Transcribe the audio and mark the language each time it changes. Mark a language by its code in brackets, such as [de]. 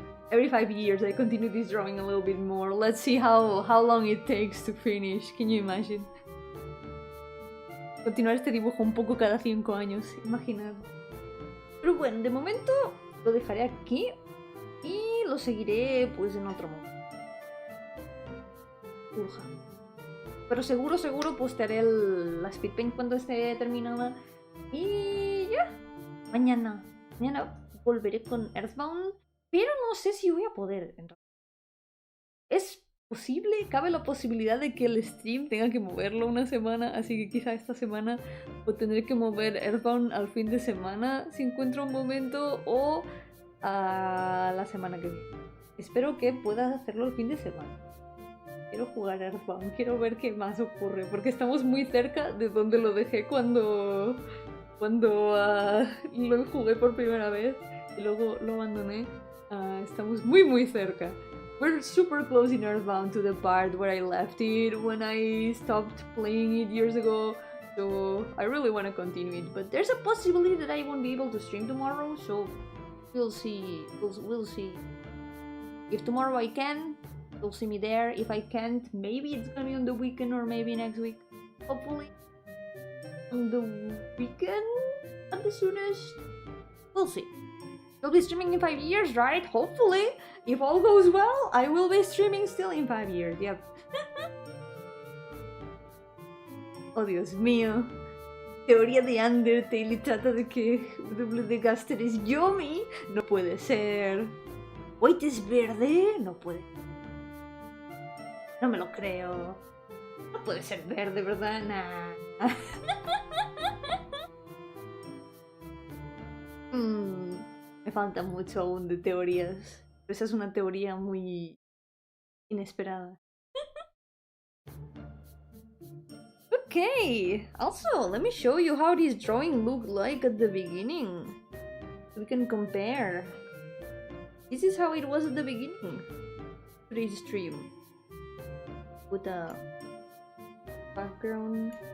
[en] Every 5 years I continue this drawing a little bit more. Let's see how long it takes to finish. Can you imagine? [es] Continuar este dibujo un poco cada 5 años. Imaginad. Pero bueno, de momento lo dejaré aquí y lo seguiré pues en otro modo. Urja. Pero seguro postearé la speed paint cuando esté terminada. Y ya. Mañana volveré con Earthbound. Pero no sé si voy a poder. Es posible, cabe la posibilidad de que el stream tenga que moverlo una semana, así que quizá esta semana o tendré que mover Earthbound al fin de semana si encuentro un momento, o a la semana que viene. Espero que pueda hacerlo el fin de semana. Quiero jugar Earthbound, quiero ver qué más ocurre, porque estamos muy cerca de donde lo dejé cuando lo jugué por primera vez y luego lo abandoné. Estamos muy cerca. [en] We're super close in Earthbound to the part where I left it when I stopped playing it years ago, so I really want to continue it, but there's a possibility that I won't be able to stream tomorrow, so we'll see. We'll see. If tomorrow I can, you'll see me there. If I can't, maybe it's gonna be on the weekend or maybe next week. Hopefully on the weekend at the soonest. We'll see. You'll be streaming in 5 years, right? Hopefully. If all goes well, I will be streaming still in 5 years. Yep. [es] Oh, Dios mío. Teoría de Undertale y trata de que W de Gaster es Yomi. No puede ser. Wait, ¿es verde? No puede. No me lo creo. No puede ser verde, ¿verdad? Nah. Me falta mucho aún de teorías. Pero esa es una teoría muy inesperada. [en] Okay, also, let me show you how this drawing looked like at the beginning. We can compare. This is how it was at the beginning. Today's stream. With a background.